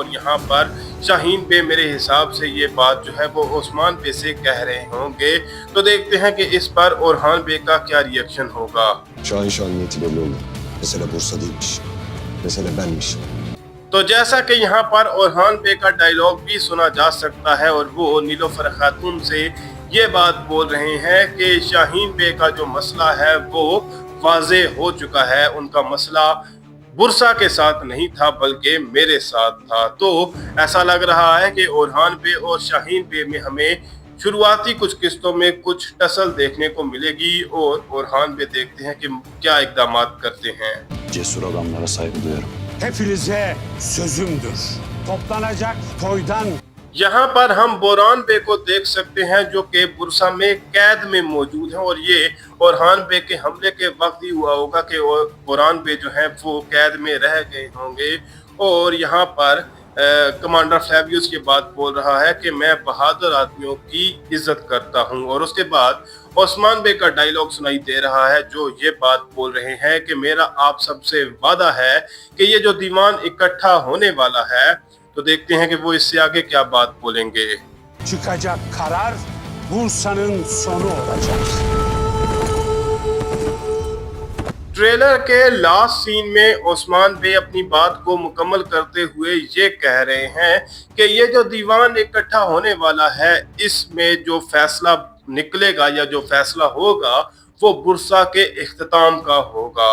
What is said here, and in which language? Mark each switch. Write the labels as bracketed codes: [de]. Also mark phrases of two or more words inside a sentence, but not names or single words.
[ur] اور یہاں پر شاہین بے میرے حساب سے یہ بات جو ہے وہ عثمان بے سے کہہ رہے ہوں گے. تو دیکھتے ہیں کہ اس پر اورہان بے کا کیا ری ایکشن ہوگا. [tr] Şahin niyeti belli oldu. Mesele Bursa değilmiş. Mesele benmiş. [ur] تو جیسا کہ یہاں پر اورہان بے کا ڈائیلاگ بھی سنا جا سکتا ہے اور وہ نیلوفر خاتون سے یہ بات بول رہے ہیں کہ شاہین بے کا جو مسئلہ ہے وہ واضح ہو چکا ہے. ان کا مسئلہ برسا کے ساتھ نہیں تھا بلکہ میرے ساتھ تھا. تو ایسا لگ رہا ہے کہ اورہان بے اور شاہین بے میں ہمیں شروعاتی کچھ قسطوں میں کچھ ٹسل دیکھنے کو ملے گی. اور اورہان بے دیکھتے ہیں کہ کیا اقدام کرتے ہیں. [tr] Cesur adamlara saygı duyarım. Hepinize sözümdür. Toplanacak toydan [ur] یہاں پر ہم بوران بے کو دیکھ سکتے ہیں جو کہ برسا میں قید میں موجود ہیں. اور یہ اورہان بے کے حملے کے وقت ہی ہوا ہوگا کہ بوران بے جو ہے وہ قید میں رہ گئے ہوں گے. اور یہاں پر کمانڈر فلیویس یہ بات بول رہا ہے کہ میں بہادر آدمیوں کی عزت کرتا ہوں. اور اس کے بعد عثمان بے کا ڈائیلاگ سنائی دے رہا ہے جو یہ بات بول رہے ہیں کہ میرا آپ سب سے وعدہ ہے کہ یہ جو دیوان اکٹھا ہونے والا ہے. تو دیکھتے ہیں کہ وہ اس سے آگے کیا بات بولیں گے. [tr] çıkacak karar Bursa'nın sonu olacak. [ur] ٹریلر کے [en] last scene [ur] میں عثمان بے اپنی بات کو مکمل کرتے ہوئے یہ کہہ رہے ہیں کہ یہ جو دیوان اکٹھا ہونے والا ہے اس میں جو فیصلہ نکلے گا یا جو فیصلہ ہوگا وہ برسا کے اختتام کا ہوگا.